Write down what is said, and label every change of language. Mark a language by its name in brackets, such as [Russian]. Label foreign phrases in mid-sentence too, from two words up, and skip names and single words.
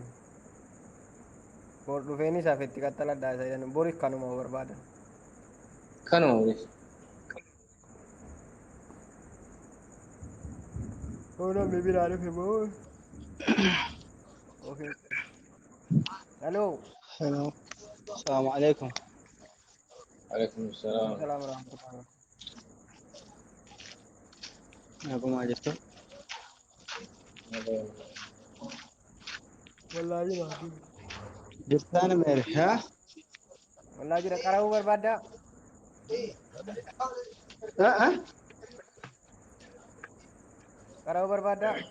[Oromo] Bor dhufeen isaaf itti qaxxaladhaa isa jedhamu boris kanuma barbaadan. Kanuma boris. Namni biraa dhufe moo? [English] Hello. Hello. [Arabic] السلام عليكم. عليكم السلام. سلام ورحمة الله. [Oromo] Akkuma jirtu. Wallahi baaduu. Jirtaan mere haa? Wallahi jira qara'uu barbaaddaa? Qara'uu barbaaddaa?